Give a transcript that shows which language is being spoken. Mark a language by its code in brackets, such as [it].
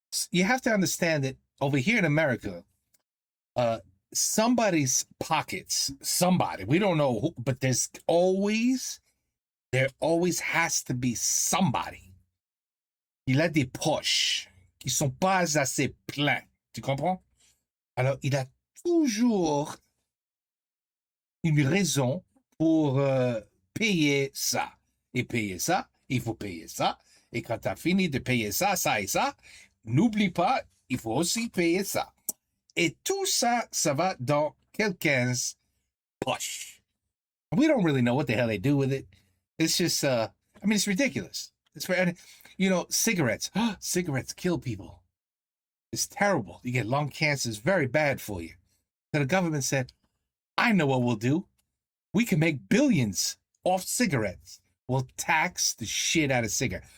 [en] You have to understand that over here in America, somebody's pockets, somebody, we don't know who, but there always has to be somebody. [fr] Il a des poches qui sont pas assez pleins. Tu comprends? Alors, il a toujours une raison pour payer ça. Et payer ça, il faut payer ça. Et quand tu as fini de payer ça, ça et ça, n'oublie pas, il faut aussi payer ça. Et tout ça, ça va dans quelqu'un's poche. [en] We don't really know what the hell they do with it. It's just, I mean, it's ridiculous. It's very, you know, cigarettes. Cigarettes kill people. It's terrible. You get lung cancer. It's very bad for you. So the government said, I know what we'll do. We can make billions off cigarettes. We'll tax the shit out of cigarettes.